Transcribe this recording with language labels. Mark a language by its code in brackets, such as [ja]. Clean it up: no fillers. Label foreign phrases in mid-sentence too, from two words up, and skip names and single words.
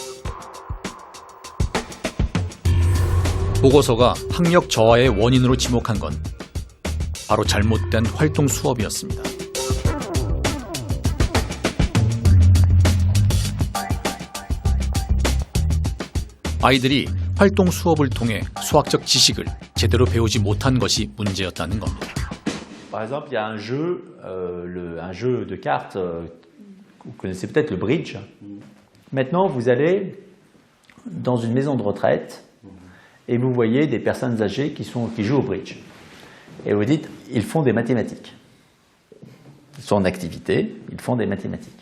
[ko] 보고서가 학력 저하의 원인으로 지목한 건 바로 잘못된 활동 수업이었습니다. 아이들이 활동 수업을 통해 수학적 지식을 제대로 배우지 못한 것이 문제였다는 겁니다. [fr] Par exemple, il y a un jeu de cartes, vous connaissez peut-être le bridge. Maintenant, vous allez dans une maison de retraite et vous voyez des personnes âgées qui jouent au bridge. Et vous dites, ils font des mathématiques. Ils sont en activité, ils font des mathématiques.